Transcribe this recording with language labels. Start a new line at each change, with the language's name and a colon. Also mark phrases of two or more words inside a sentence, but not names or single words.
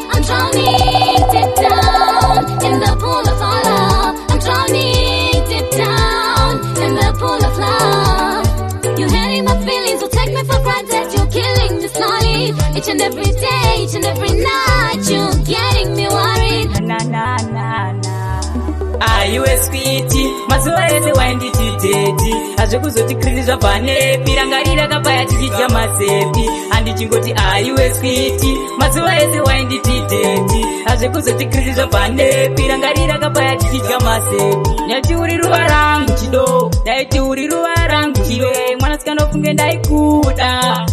English: I'm drowning deep down in the pool of our love. I'm drowning deep down in the pool of love. You hurting my feelings, you take me for granted. You're killing me slowly. Each and every day, each and every night, you're getting me worried.
Shona: Na, na, na, na. Aiwe switi, mazuva ese wainditi teti. Hazvikuzoti krizi zvabva nepi, rangarira kabaya tichidya mazepi. Handichingoti aiwe switi, Mazuva ese wainditi dheti, hazvikuzoti Kristu zvabva nepi, rangarira kabaya tichidya mazepi. Nyati uri ruva rangu chido, ndaiti uri ruva rangu chiwe, mwanasikana ufunge ndaikuda.